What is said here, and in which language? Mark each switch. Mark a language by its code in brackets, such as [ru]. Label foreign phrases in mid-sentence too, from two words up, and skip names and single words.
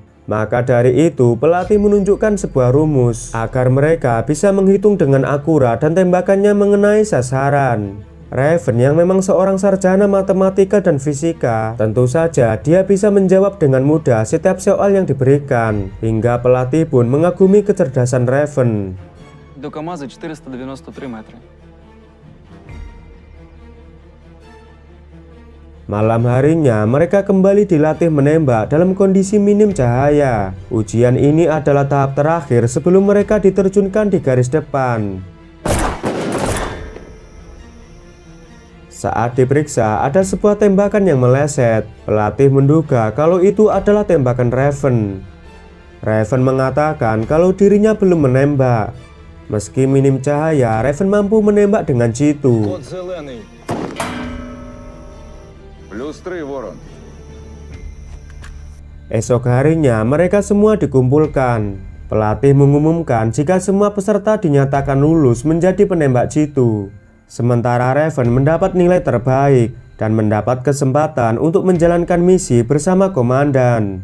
[id] Maka dari itu, pelatih menunjukkan sebuah rumus agar mereka bisa menghitung dengan akurat dan tembakannya mengenai sasaran. Raven yang memang seorang sarjana matematika dan fisika, tentu saja dia bisa menjawab dengan mudah setiap soal yang diberikan, hingga pelatih pun mengagumi kecerdasan Raven. [uk] До КамАЗа 493 метри. [id] Malam harinya mereka kembali dilatih menembak dalam kondisi minim cahaya. Ujian ini adalah tahap terakhir sebelum mereka diterjunkan di garis depan. Saat diperiksa, ada sebuah tembakan yang meleset. Pelatih menduga kalau itu adalah tembakan Raven. Raven mengatakan kalau dirinya belum menembak. Meski minim cahaya, Raven mampu menembak dengan jitu. [uk] Код зелений. +3, Ворон. [id] Esok harinya mereka semua dikumpulkan. Pelatih mengumumkan jika semua peserta dinyatakan lulus menjadi penembak jitu. Sementara Raven mendapat nilai terbaik dan mendapat kesempatan untuk menjalankan misi bersama komandan.